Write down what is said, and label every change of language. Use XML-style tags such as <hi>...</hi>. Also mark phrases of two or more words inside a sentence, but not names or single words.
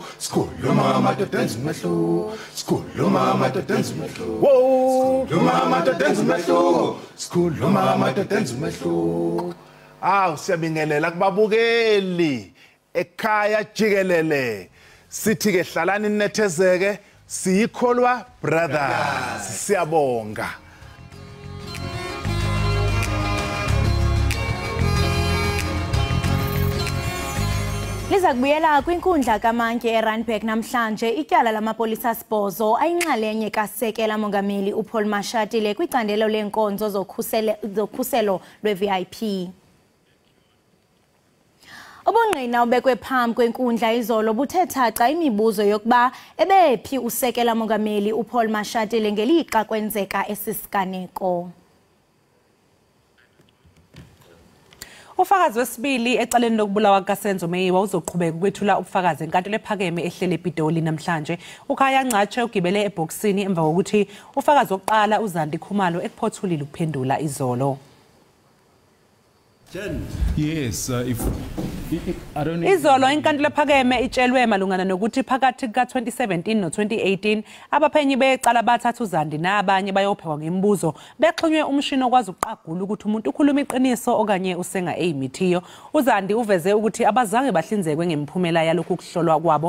<zu>sikhuluma ngamadoda enza umehluko sikhuluma ngamadoda enza umehluko sikhuluma ngamadoda enza umehluko sikhuluma ngamadoda enza umehluko siyabingelela kubabukeli ekhaya jikelele sithi ke hlalani ninethezeke siyikholwa brothers siyabonga.</zu> <xh>Liza kubuyela kwinkundla kaMantyi eRandburg namhlanje ityala lamapolisa sibhozo ayinxalenye kaSekela lamongameli uPaul Mashatile kwicandelo leenkonzo zokhuselo lwe-VIP. Ubungqina obekwe phambi kwenkundla izolo buthe thaca imibuzo yokuba ebephi uSekela lamongameli uPaul Mashatile ngelixa kwenzeka esisiganeko.</xh> <zu>Ufakazi wesibili ecaleni lokubulawa kaSenzo Meyiwa uzoqhubeka ukwethula ubufakazi enkantolo ephakeme ehlele ePitoli namhlanje. Ukhaya Ncatshe ugibele ebhokisini emva kokuthi ufakazi wokuqala uZandi Khumalo ekuphothulile ukuphendula izolo.</zu> <en>Yes, I don't know.</en> <zu>Izolo inkantolo ephakeme itshelwe malungana nokuthi phakathi ka2017 no2018 abaphenyi becala bathatha uZandi nabanye bayophekwa ngemibuzo bexhunywe umshini okwazi ukuqagula ukuthi umuntu ukhuluma iqiniso okanye usenga eyimithiyo. uZandi uveze ukuthi abazange bahlinzekwe ngemiphumela yalokhu kuhlolwa kwabo.</zu>